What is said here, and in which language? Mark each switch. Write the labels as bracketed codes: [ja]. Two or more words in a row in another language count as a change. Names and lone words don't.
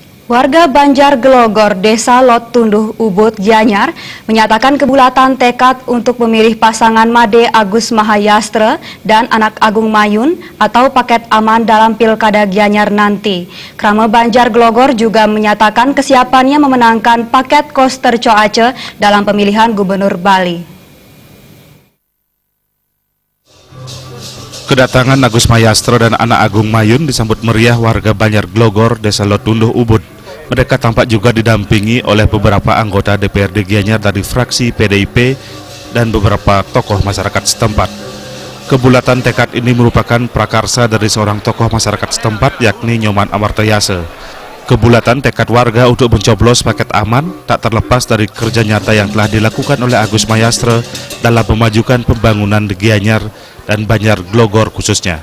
[id] Warga Banjar Glogor, Desa Lot Tunduh Ubud, Gianyar menyatakan kebulatan tekad untuk memilih pasangan Made Agus Mahayastra dan Anak Agung Mayun atau paket aman dalam Pilkada Gianyar nanti. Krama Banjar Glogor juga menyatakan kesiapannya memenangkan paket Koster Coace dalam pemilihan Gubernur Bali. Kedatangan Agus Mahayastra dan Anak Agung Mayun disambut meriah warga Banjar Glogor, Desa Lot Tunduh Ubud. Mereka tampak juga didampingi oleh beberapa anggota DPRD Gianyar dari fraksi PDIP dan beberapa tokoh masyarakat setempat. Kebulatan tekad ini merupakan prakarsa dari seorang tokoh masyarakat setempat yakni Nyoman Amartayase. Kebulatan tekad warga untuk mencoblos paket aman tak terlepas dari kerja nyata yang telah dilakukan oleh Agus Mahayastra dalam memajukan pembangunan di Gianyar dan Banjar Glogor khususnya.